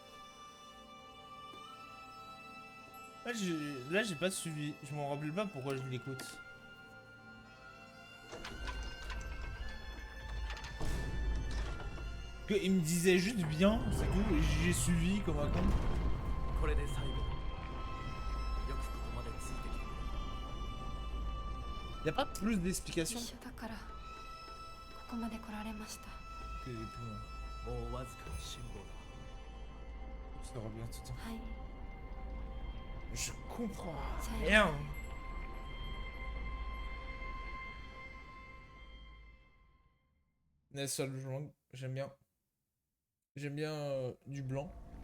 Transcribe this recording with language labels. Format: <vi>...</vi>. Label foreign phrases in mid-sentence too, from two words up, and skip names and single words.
<fr>Là, j'ai pas suivi. Je m'en rappelle pas pourquoi je l'écoute. Que il me disait juste bien, c'est tout, et j'ai suivi comme un con.</fr> <ja>これで最後よくここまでついてきてくれ</ja> <fr>Y a pas plus d'explications</fr> <ja>一緒だからここまで来られました。</ja> <fr>que les poumons.</fr> <ja>もうわずかの辛抱だ</ja> <fr>Ça revient tout le temps.</fr> <ja>はい。</ja> <fr>Je comprends Ça y est. rien. La seule blanc, j'aime bien. J'aime bien du blanc.</fr>